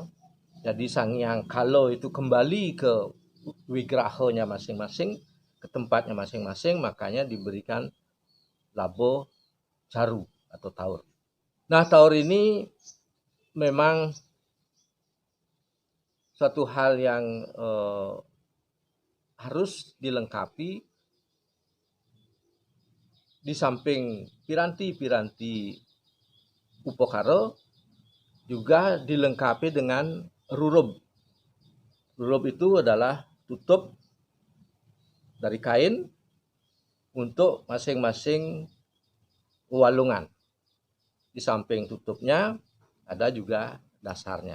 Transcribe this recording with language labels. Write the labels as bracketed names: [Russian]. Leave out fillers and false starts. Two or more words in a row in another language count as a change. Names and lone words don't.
[Indonesian] Jadi Sanghyang Kalo itu kembali ke wigrahanya masing-masing, ke tempatnya masing-masing, makanya diberikan labo caru atau taur. Nah, taur ini memang suatu hal yang harus dilengkapi. Di samping piranti-piranti upokaro, juga dilengkapi dengan rurub. Rurub itu adalah tutup dari kain untuk masing-masing walungan. Di samping tutupnya ada juga dasarnya.